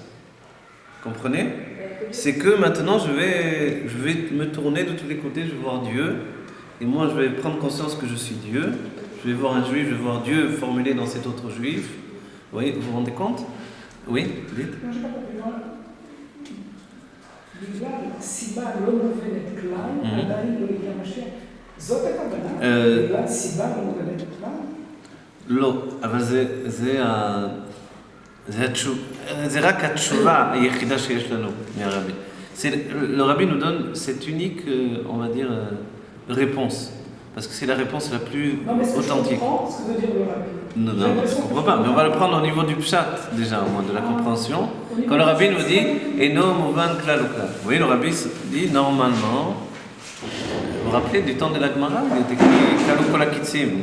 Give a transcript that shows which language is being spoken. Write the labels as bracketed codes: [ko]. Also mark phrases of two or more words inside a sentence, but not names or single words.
[fr] Comprenez? C'est que maintenant, je vais me tourner de tous les côtés, je vais voir Dieu, et moi, je vais prendre conscience que je suis Dieu. Je vais voir un juif, je vais voir Dieu formulé dans cet autre juif. Vous voyez, vous vous rendez compte? Oui, dites. Non, je n'ai pas compris. [he] בגלל סיבה לא מובנת כלל, עדיין לא הגיע המשיח. זאת הכוונה? בגלל סיבה לא מובנת כלל? לא, אבל זה רק התשובה היחידה שיש לנו מהרבי. [fr] Le Rabbi nous donne cette unique, on va dire, réponse. Parce que c'est la réponse la plus authentique. Je comprends ce que veut dire le Rabbi. Non, je ne comprends pas, mais on va le prendre au niveau du pshat, déjà, au moins de la compréhension. Quand le Rabbi nous dit « [he] אינו מובן כלל וכלל [fr] ». Vous voyez, le Rabbi dit normalement, vous vous rappelez du temps de la Gemara, il est écrit « [he] כלל וכל הקיצים ».